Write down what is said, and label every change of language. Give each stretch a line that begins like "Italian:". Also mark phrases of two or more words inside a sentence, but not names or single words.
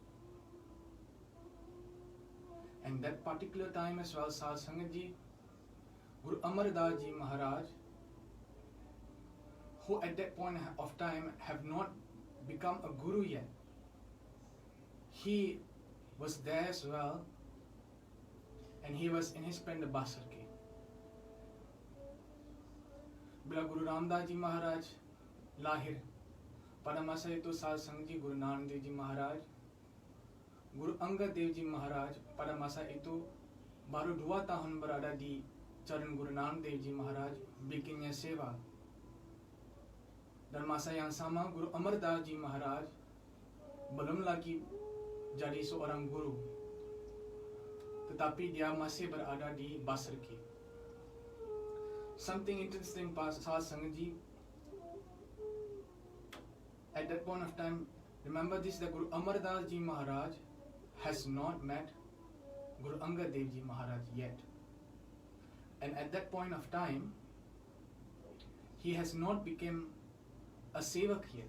English: And that particular time as well, Satsang Ji, Guru Amar Das Ji Maharaj, who at that point of time have not become a guru yet, he was there as well, and he was in his Pind Basar Ke.
Malay: Bila Guru Ram Das Ji Maharaj lahir, pada masa itu Satsang Ji, Guru Nanak Dev Ji Maharaj, Guru Angad Dev Ji Maharaj pada masa itu baru 2 tahun berada di Charan Guru Nanak Dev Ji Maharaj bikinnya seva. Dan masa yang sama Guru Amar Das Ji Maharaj belum lagi jadi seorang guru, tetapi dia masih berada di Basar Ke.
English: Something interesting, Satsang Ji, at that point of time, remember this, that Guru Amar Das Ji Maharaj has not met Guru Angad Dev Ji Maharaj yet. And at that point of time, he has not become a sevak yet.